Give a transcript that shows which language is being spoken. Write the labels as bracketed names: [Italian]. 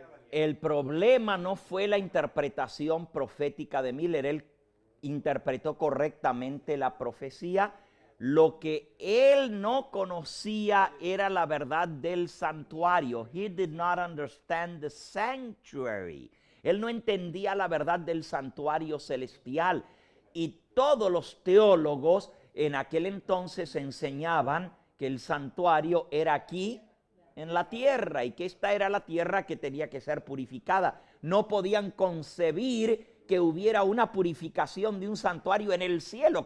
[Spanish] El problema no fue la interpretación profética de Miller. Él interpretó correctamente la profecía. Lo que él no conocía era la verdad del santuario. [English] He did not understand the sanctuary. [Spanish] Él no entendía la verdad del santuario celestial. Y todos los teólogos en aquel entonces enseñaban que el santuario era aquí en la tierra y que esta era la tierra que tenía que ser purificada. No podían concebir que hubiera una purificación de un santuario en el cielo.